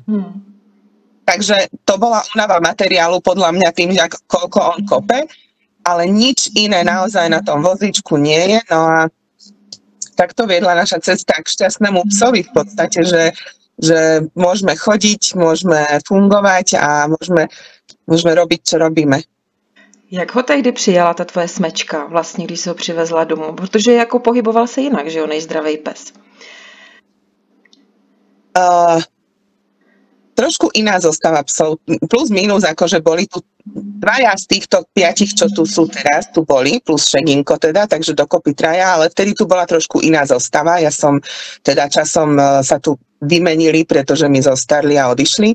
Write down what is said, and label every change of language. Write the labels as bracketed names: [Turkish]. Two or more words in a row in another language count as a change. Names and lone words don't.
[Slovak] Takže to bola únava materiálu podľa mňa tým, koľko on kope, ale nič iné naozaj na tom vozíčku nie je. No a takto viedla naša cesta k šťastnému psovi v podstate, že môžeme chodiť, môžeme fungovať a môžeme robiť, čo robíme. [Czech] Jak ho tehdy přijala ta tvoje smečka, vlastně, když se ho přivezla domů? Protože jako pohyboval se jinak, že jo, než zdravej pes. [Slovak] Trošku iná zostava psov, plus minus, akože boli tu dvaja z týchto 5, čo tu sú teraz, tu boli, plus Šeginko teda, takže dokopy 3, ale vtedy tu bola trošku iná zostava. Ja som teda časom sa tu vymenili, pretože mi zostarli a odišli.